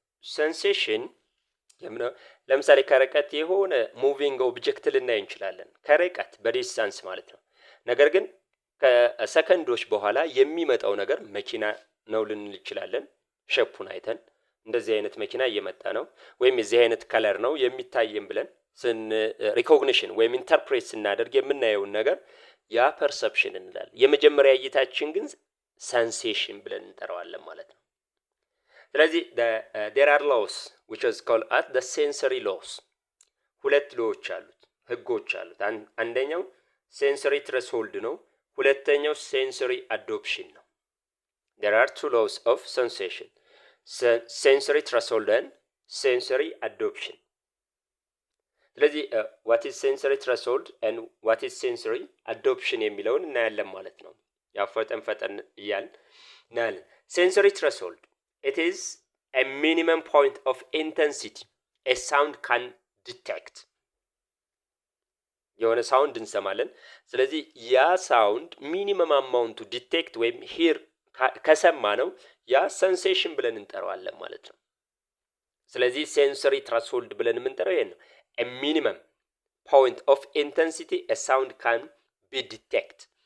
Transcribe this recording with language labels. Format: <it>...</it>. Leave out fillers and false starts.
<am>ሴንሴሽን ለምሳሌ ከርቀት የሆነ ሙቪንግ ኦብጀክት ልናይ እንችላለን። ከርቀት በዲስታንስ ማለት ነው። ነገር ግን ከሰከንዶች በኋላ የሚመጣው ነገር መኪና ነው ልንል እንችላለን። ሼፑን አይተን እንደዚህ አይነት መኪና እየመጣ ነው ወይም የዚህ አይነት ከለር ነው የሚታየን ብለን ሪኮግኒሽን ወይም ኢንተርፕሬት ስናደርግ የምናየውን ነገር ያ perception እንላለን። የመጀመሪያ እይታችን ግን sensation ብለን እንጠራዋለን ማለት ነው። ስለዚህ</am> <en>there are laws which is called as the sensory laws.</en> <am>ሁለት ሎዎች አሉት፣ ህጎች አሉት። አንደኛው sensory threshold ነው፣ ሁለተኛው sensory adoption ነው።</am> <en>There are two laws of sensation, sensory threshold and sensory adoption. ስለዚህ what is sensory threshold and what is sensory adoption</en> <am>የሚለውን እናያለን ማለት ነው። ያው ፈጠን እያልን እናያለን።</am> <en>sensory threshold, it is a minimum point of intensity a sound can detect.</en> <am>የሆነ ሳውንድ እንሰማለን። ስለዚህ ያ ሳውንድ ሚኒመም አማውንቱ ዲቴክት ወይም ሂር ከሰማ ነው ያ ሴንሴሽን ብለን እንጠራዋለን ማለት ነው። ስለዚህ ሴንሰሪ ትሬሽሆልድ ብለን የምንጠራው ይሄን ነው።</am> <en>a minimum point of intensity a sound can be detect</en>